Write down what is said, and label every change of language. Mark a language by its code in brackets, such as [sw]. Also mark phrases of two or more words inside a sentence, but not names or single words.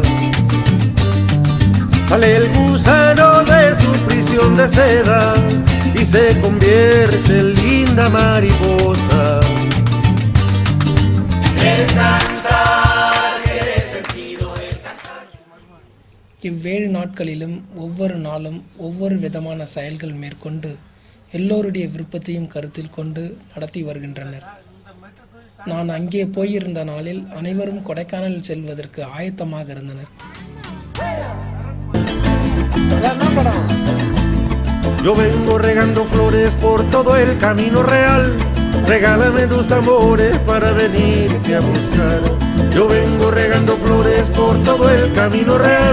[es] Sale el gusano de su prisión de seda y se convierte en linda mariposa. El cantar tiene sentido, el cantar. [ta] இவ்வேழு நாட்களிலும் ஒவ்வொரு நாளும் ஒவ்வொரு விதமான செயல்கள் மேற்கொண்டு எல்லோருடைய விருப்பத்தையும் கருத்தில் கொண்டு நடத்தி வருகின்றனர். நான் அங்கே போயிருந்த நாளில் அனைவரும் கொடைக்கானல் செல்வதற்கு ஆயத்தமாக இருந்தனர். [es] Yo vengo regando flores por todo el camino real. Regálame tus amores para venirte a buscar. Yo vengo regando flores por todo el camino real.